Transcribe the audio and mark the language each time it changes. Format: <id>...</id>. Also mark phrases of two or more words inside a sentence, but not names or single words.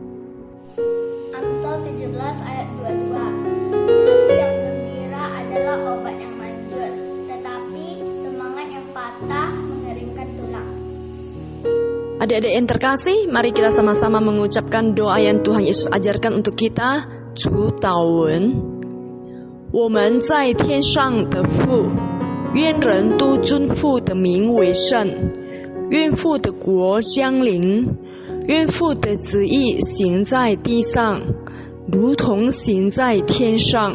<id>Amsal 17 ayat 22. Hati yang gembira adalah obat yang manjur, tetapi semangat yang patah mengeringkan tulang. Adik-adik yang terkasih, mari kita sama-sama mengucapkan doa yang Tuhan Yesus ajarkan untuk kita.</id> <zh>主祷文，我们在天上的父，愿人都尊父的名为圣，愿父的国降临，愿父的旨意行在地上，如同行在天上。</zh>